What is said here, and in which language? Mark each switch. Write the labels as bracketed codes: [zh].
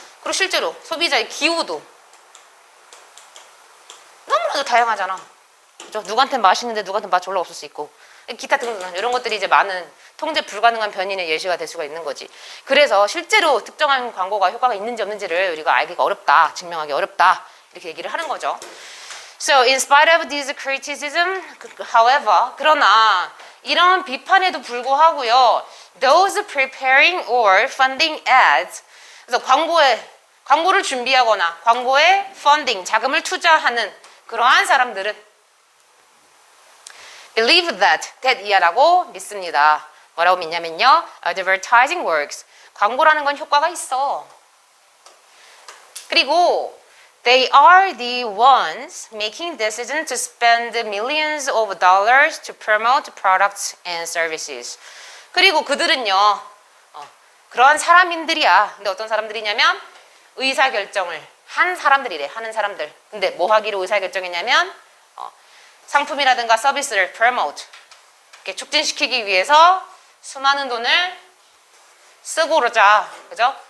[ko] 그리고 실제로 소비자의 기호도 너무나도 다양하잖아. 그죠? 누구한테 맛있는데 누구한테 맛 졸라 없을 수 있고 기타 등등 이런 것들이 이제 많은 통제 불가능한 변인의 예시가 될 수가 있는 거지. 그래서 실제로 특정한 광고가 효과가 있는지 없는지를 우리가 알기가 어렵다, 증명하기 어렵다 이렇게 얘기를 하는 거죠. [en] So in spite of this criticism, however, 그러나 이런 비판에도 불구하고요, those preparing or funding ads, 그래서 광고를 준비하거나 광고에 funding, 자금을 투자하는 그러한 사람들은 believe that 이하라고 믿습니다. [ko] 뭐라고 믿냐면요, advertising works, 광고라는 건 효과가 있어. [en] 그리고 they are the ones making decisions to spend millions of dollars to promote products and services. [ko] 그리고 그들은요, 그러한 사람들이야. 근데 어떤 사람들이냐면 의사결정을 한 사람들이래. 하는 사람들. 근데 뭐 하기로 의사결정했냐면 상품이라든가 서비스를 promote, 이렇게 촉진시키기 위해서 수많은 돈을 쓰고자, 그죠?